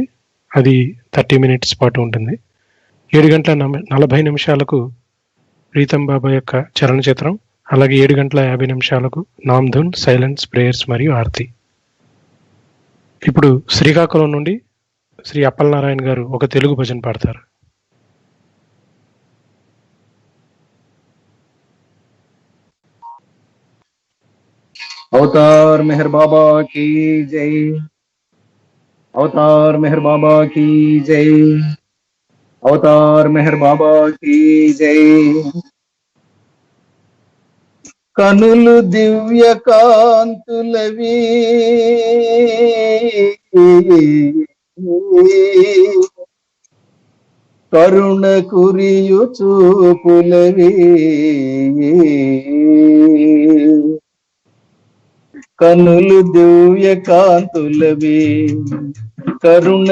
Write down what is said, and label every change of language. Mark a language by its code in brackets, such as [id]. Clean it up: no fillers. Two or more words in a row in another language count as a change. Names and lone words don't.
[te] అది 30 minutes పాటు ఉంటుంది. 7:40 ప్రీతం బాబా యొక్క చలనచిత్రం. అలాగే 7:50 నామ్, ధున్, [en] silence, prayers [te] మరియు ఆర్తి. ఇప్పుడు శ్రీకాకుళం నుండి శ్రీ అప్పలనారాయణ గారు ఒక తెలుగు భజన పాడతారు. [hi] अवतार मेहर बाबा की जय, अवतार मेहर बाबा की जय, अवतार मेहर बाबा की जय। [te] కనులు దివ్య కాంతులవి కరుణ కురియు చూపులవి కనులు దివ్య కాంతులవి కరుణ